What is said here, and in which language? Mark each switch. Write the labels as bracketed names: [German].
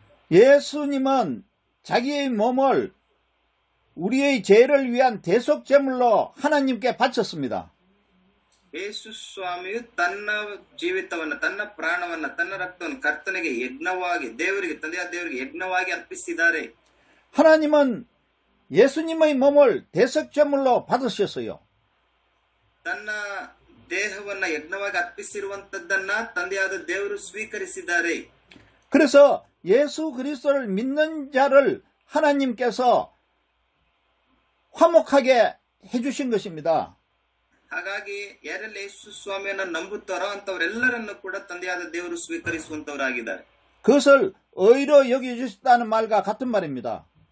[Korean] 예수님은 자기의 몸을 우리의 죄를 위한 대속제물로 하나님께 바쳤습니다. [Kannada] ಯೇಸು ಸ್ವಾಮಿಯು ತನ್ನ ಜೀವಿತವನ್ನ, ತನ್ನ ಪ್ರಾಣವನ್ನ, ತನ್ನ ರಕ್ತವನ್ನು ಕರ್ತನಿಗೆ ಯಜ್ಞವಾಗಿ, ದೇವರಿಗೆ, ತಂದೆಯಾದ ದೇವರಿಗೆ ಯಜ್ಞವಾಗಿ ಅರ್ಪಿಸಿದ್ದಾರೆ. [Korean] 하나님은 예수님의 몸을 대속제물로 받으셨어요. [Kannada] ತನ್ನ ದೇಹವನ್ನ ಯಜ್ಞವಾಗಿ ಅರ್ಪಿಸಿರುವಂತದ್ದನ್ನ ತಂದೆಯಾದ ದೇವರು ಸ್ವೀಕರಿಸಿದ್ದಾರೆ. [Korean] 그래서 예수 그리스도를 믿는 자를 하나님께서 화목하게 해주신 것입니다. [Kannada] ಹಾಗಾಗಿ ಯಾರೆಲ್ಲ ಯೇಸು ಸ್ವಾಮಿಯನ್ನ ನಂಬುತ್ತಾರೋ ಅಂತವರೆಲ್ಲರನ್ನು ಕೂಡ ತಂದೆಯಾದ ದೇವರು ಸ್ವೀಕರಿಸುವಂತವರಾಗಿದ್ದಾರೆ. [Korean] 그것을 의로 여겨주셨다는 말과 같은 말입니다.